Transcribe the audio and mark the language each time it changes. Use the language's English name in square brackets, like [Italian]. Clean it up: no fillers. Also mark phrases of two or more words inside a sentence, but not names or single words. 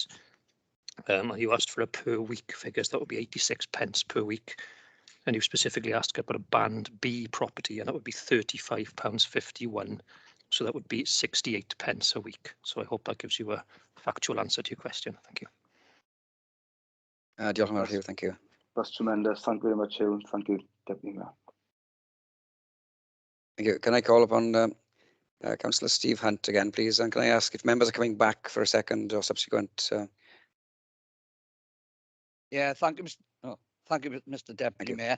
[English] You asked for a per week figures, that would be 86 pence per week. And you specifically asked about a Band B property, and that would be £35.51. So that would be 68 pence a week. So I hope that gives you a factual answer to your question. Thank you. [Welsh] Diolch yn fawr, Hugh. [English] Thank you. That's tremendous. Thank you very much, Hugh. Thank you, Deputy Mayor. Thank you. Can I call upon Councillor Steve Hunt again, please? And can I ask if members are coming back for a second or subsequent? Yeah, thank you, Mr. Deputy Mayor.